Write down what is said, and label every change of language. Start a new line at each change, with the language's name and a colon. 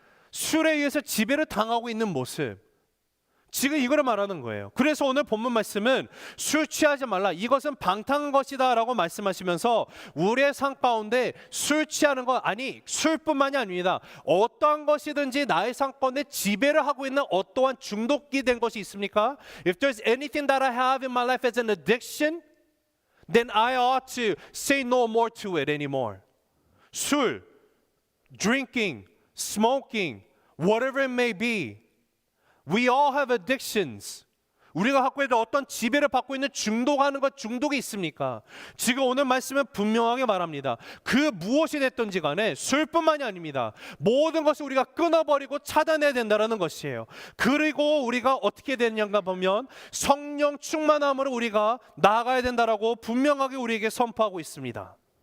Korean: 술에 의해서 지배를 당하고 있는 모습, 지금 이거를 말하는 거예요. 그래서 오늘 본문 말씀은 술 취하지 말라, 이것은 방탕한 것이다 라고 말씀하시면서 우리의 삶 가운데 술 취하는 것, 아니 술뿐만이 아닙니다. 어떠한 것이든지 나의 삶 가운데 지배를 하고 있는 어떠한 중독이 된 것이 있습니까?
English: If there's anything that I have in my life as an addiction, then I ought to say no more to it anymore. 술, drinking, smoking, whatever it may be, we all have addictions.
Korean: 우리가 갖고 있는 어떤 지배를 받고 있는 중독하는 것, 중독이 있습니까? 지금 오늘 말씀은 분명하게 말합니다. 그 무엇이 됐든지 간에 술뿐만이 아닙니다. 모든 것을 우리가 끊어버리고 차단해야 된다는 것이에요. 그리고 우리가 어떻게 되느냐가 보면 성령 충만함으로 우리가 나아가야 된다라고 분명하게 우리에게 선포하고 있습니다.